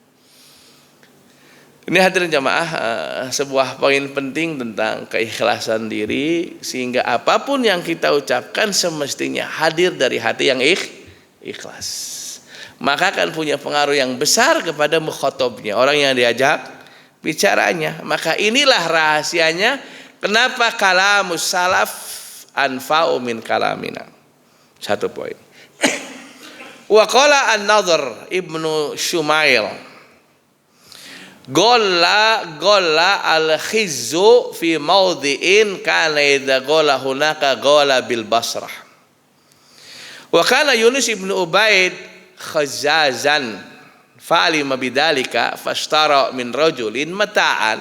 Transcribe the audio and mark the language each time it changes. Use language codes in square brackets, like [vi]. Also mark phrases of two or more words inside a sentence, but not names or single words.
[id] Ini hadirin jamaah, sebuah poin penting tentang keikhlasan diri, sehingga apapun yang kita ucapkan semestinya hadir dari hati yang ikhlas. Maka akan punya pengaruh yang besar kepada mukhatabnya, orang yang diajak bicaranya. Maka inilah rahasianya kenapa [ar] كلام السلف أنفع من كلامنا. [id] Satu poin. [ar] وقال النضر بن شميل غلا الخز في موضع كان إذا غلا هناك غلا بالبصرة. وكان يونس بن عبيد خزازا فعلم بذلك فاشترى من رجل متاعا